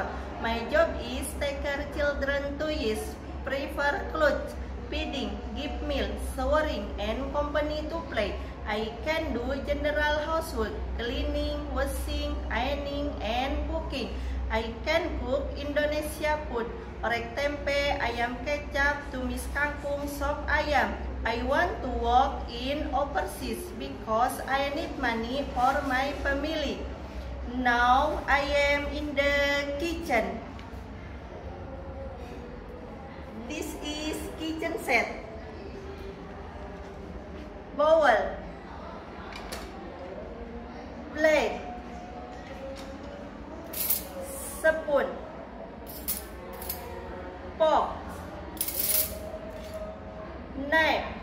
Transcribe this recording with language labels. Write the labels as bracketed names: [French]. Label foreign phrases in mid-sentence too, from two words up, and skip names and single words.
[English] My job is take care children 2 years, prefer clothes, feeding, give meal, showering, and company to play. I can do general housework, cleaning, washing, ironing, and cooking. I can cook Indonesia food, [Indonesian] orek tempe, ayam kecap, tumis kangkung, sop ayam. [English] I want to work in overseas because I need money for my family. Now I am in the kitchen. This is kitchen set. Bowl, plate, spoon, fork, knife.